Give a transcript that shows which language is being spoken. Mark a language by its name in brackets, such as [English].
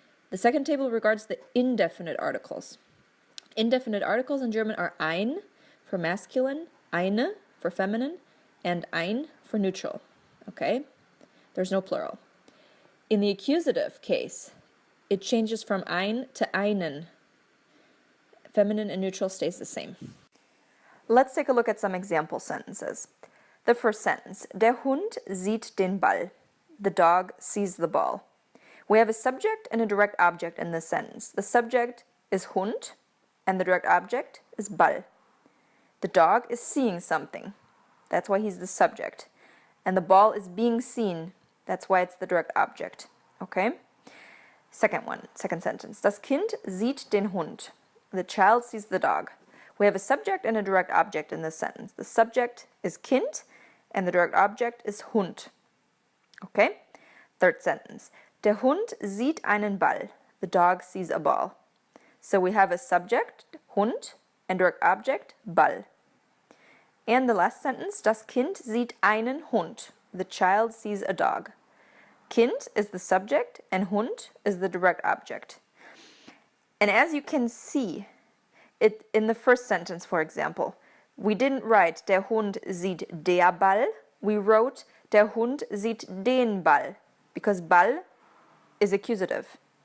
[English] The second table regards the indefinite articles. Indefinite articles in German are ein for masculine, eine for feminine, and ein for neutral, okay? There's no plural. In the accusative case, it changes from ein to einen. Feminine and neutral stays the same. Let's take a look at some example sentences. The first sentence, [German] der Hund sieht den Ball. [English] The dog sees the ball. We have a subject and a direct object in this sentence. The subject is Hund, and the direct object is Ball. The dog is seeing something. That's why he's the subject. And the ball is being seen. That's why it's the direct object. Okay? Second sentence. [German] Das Kind sieht den Hund. [English] The child sees the dog. We have a subject and a direct object in this sentence. The subject is Kind, and the direct object is Hund. Okay? Third sentence. [German] Der Hund sieht einen Ball. [English] The dog sees a ball. So we have a subject, Hund, and direct object, Ball. And the last sentence, [German] das Kind sieht einen Hund. [English] The child sees a dog. Kind is the subject, and Hund is the direct object. And as you can see, in the first sentence, for example, we didn't write [German] der Hund sieht der Ball. [English] We wrote [German] der Hund sieht den Ball, [English] because Ball is accusative.